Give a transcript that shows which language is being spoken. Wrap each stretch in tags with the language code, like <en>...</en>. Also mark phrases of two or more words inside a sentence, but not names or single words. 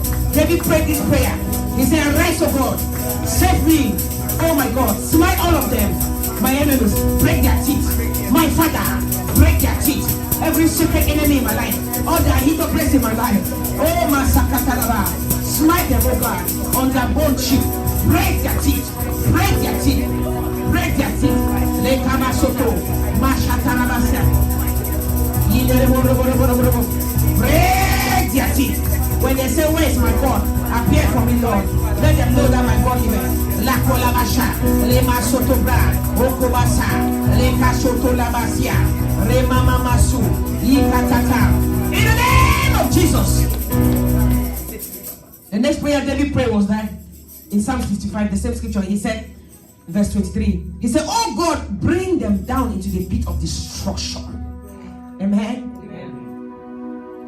<en>David prayed this prayer. He said, arise, O God, save me, oh my God, smite all of them, my enemies, break their teeth, my Father, break their teeth, every secret enemy in my life, all the Ahithophels in my life, oh my Sakataraba, smite them, oh God, on their bone cheek, break their teeth, break their teeth. Break their teeth. Lekama soto. Mashatarabasia. Break their teeth. When they say, where is my God? Appear for me, Lord. Let them know that my God is La Colabasha. Lema soto bra. Okobasa. Leka soto labasia. Rema mamasu. Yikatata. In the name of Jesus. The next prayer David prayed was that in Psalm 55, the same scripture, he said, verse 23. He said, oh God, bring them down into the pit of destruction. Amen. Amen.</en>